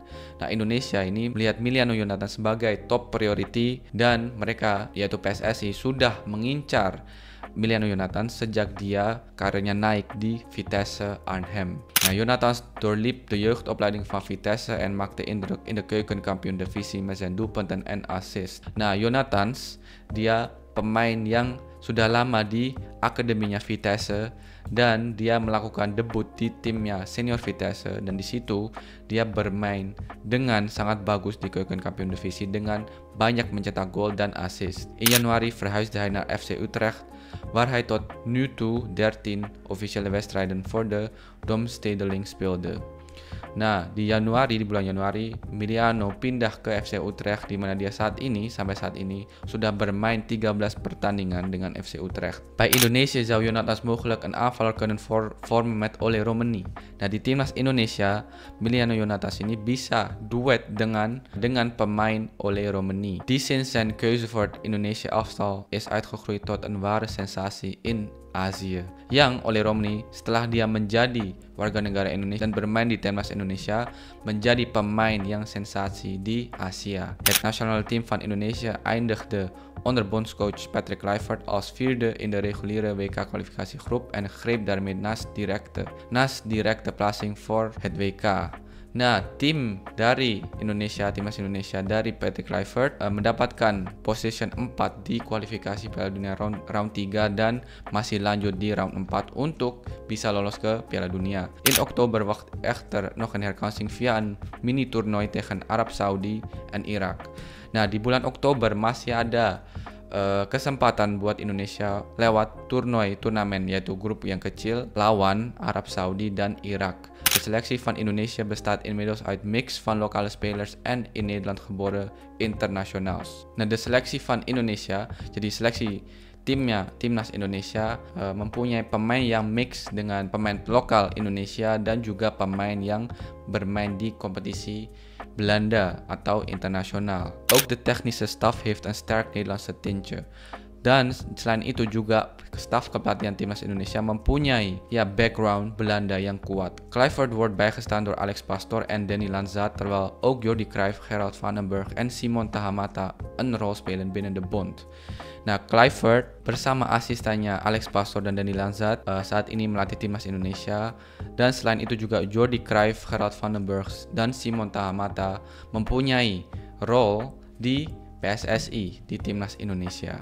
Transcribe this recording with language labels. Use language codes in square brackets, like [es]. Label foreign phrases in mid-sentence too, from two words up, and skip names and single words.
[id] Nah, Indonesia ini melihat Emiliano Jonathans sebagai [en] top priority [id] dan mereka, yaitu PSSI, sudah mengincar Emiliano Jonathans sejak dia karirnya naik di Vitesse Arnhem. [nl] Nou, Jonathans doorliep de jeugdopleiding van Vitesse en maakte indruk in de keukenkampioen-divisie met zijn doelpunten en assist. [id] Nah, Jonathans dia pemain yang sudah lama di akademinya Vitesse dan dia melakukan debut di timnya senior Vitesse, dan di situ dia bermain dengan sangat bagus di keukenkampioen-divisie dengan banyak mencetak gol dan assist. [nl] In januari verhuisde hij naar FC Utrecht, waar hij tot nu toe 13 officiële wedstrijden voor de Domstedeling speelde. [id] Nah, di bulan Januari, Emiliano pindah ke FC Utrecht, di mana dia sampai saat ini sudah bermain 13 pertandingan dengan FC Utrecht. [nl] Bij Indonesië zou Jonathans mogelijk een aanvaller kunnen vormen met Ole Romani. [id] Nah, di timnas Indonesia, Emiliano Jonathans ini bisa duet dengan pemain Ole Romani, [nl] die sinds zijn keuze voor het Indonesia elftal is uitgegroeid tot een ware sensatie in Azië. [id] Yang Ole Romani setelah dia menjadi warga negara Indonesia dan bermain di timnas Indonesia menjadi pemain yang sensasi di Asia. [nl] Het nationale team van Indonesia eindigde onder bondscoach Patrick Kluivert als vierde in de reguliere WK-kwalificatiegroep en greep daarmee naast directe plaatsing voor het WK. [id] Nah, timnas Indonesia dari Patrick Kluivert mendapatkan position 4 di kualifikasi Piala Dunia round 3 dan masih lanjut di round 4 untuk bisa lolos ke Piala Dunia. [nl] In oktober wacht echter nog een herkansing via een mini-toernooi tegen Arab Saudi en Irak. [id] Nah, di bulan Oktober masih ada kesempatan buat Indonesia lewat turnamen yaitu grup yang kecil lawan Arab Saudi dan Irak. [nl] De selectie van Indonesia bestaat inmiddels uit mix van lokale spelers en in Nederland geboren internationals. [id] Nah, [nl] de selectie van Indonesia, [id] jadi seleksi timnas Indonesia mempunyai pemain yang mix dengan pemain lokal Indonesia dan juga pemain yang bermain di kompetisi Belanda atau internasional. [nl] Ook de technische staf heeft een sterk Nederlandse tintje. [id] Dan selain itu juga staf kepelatihan timnas Indonesia mempunyai background Belanda yang kuat. [nl] Kluivert wordt bijgestaan door Alex Pastoor en Danny Lanza, terwijl ook Jordi Cruijff, Gerald Vandenberg en Simon Tahamata een rol spelen binnen de bond. [id] Nah, Kluivert bersama asistennya Alex Pastoor dan Danny Lanza saat ini melatih timnas Indonesia, dan selain itu juga Jordi Cruijff, Gerald Vandenberg dan Simon Tahamata mempunyai role di PSSI di timnas Indonesia.